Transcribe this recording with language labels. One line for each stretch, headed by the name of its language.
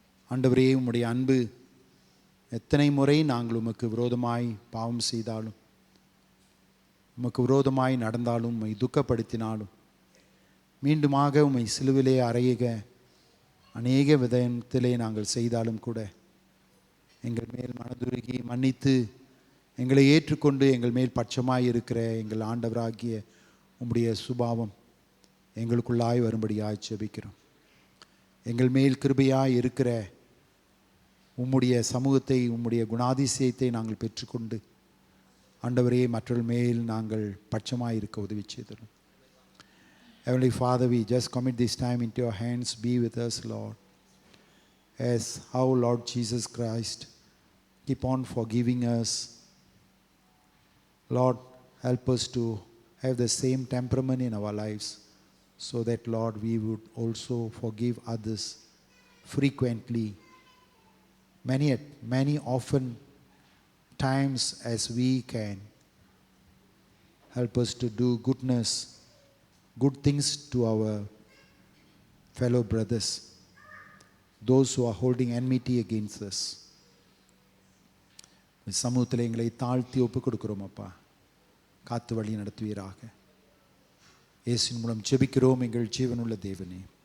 Tamil: ஆண்டவரே, உம்முடைய அன்பு எத்தனை முறை நாங்கள் உமக்கு விரோதமாய் பாவம் செய்தாலும், உமக்கு விரோதமாய் நடந்தாலும், உம்மை துக்கப்படுத்தினாலும், மீண்டுமாக உம்மை சிலுவிலே அறையுக அநேக விதத்திலே நாங்கள் செய்தாலும் கூட எங்கள் மேல் மனதுருகி மன்னித்து எங்களை ஏற்றுக்கொண்டு எங்கள் மேல் பட்சமாய் இருக்கிற எங்கள் ஆண்டவராகிய உம்முடைய சுபாவம் எங்களுக்குள்ளாய் வரும்படியாய் ஜெபிக்கிறோம். எங்கள் மேல் கிருபையாய் இருக்கிற உம்முடைய சமூகத்தை, உம்முடைய குணாதிசயத்தை நாங்கள் பெற்றுக்கொண்டு ஆண்டவரே மற்றவர்கள் மேல் நாங்கள் பட்சமாய் இருக்க உதவி செய்தோம்.
English: Heavenly Father, we just commit this time into your hands. Be with us, Lord. As how, Lord Jesus Christ, keep on forgiving us. Lord, help us to have the same temperament in our lives, so that, Lord, we would also forgive others frequently, many often times as we can. Help us to do goodness, good things to our fellow brothers, those who are holding enmity against us.
Tamil: சமூகத்தில் எங்களை தாழ்த்தி ஒப்புக் கொடுக்கிறோம் அப்பா. காத்து வழி நடத்துவீராக. இயேசுவின் மூலம் ஜெபிக்கிறோம் எங்கள் ஜீவனுள்ள தேவனே.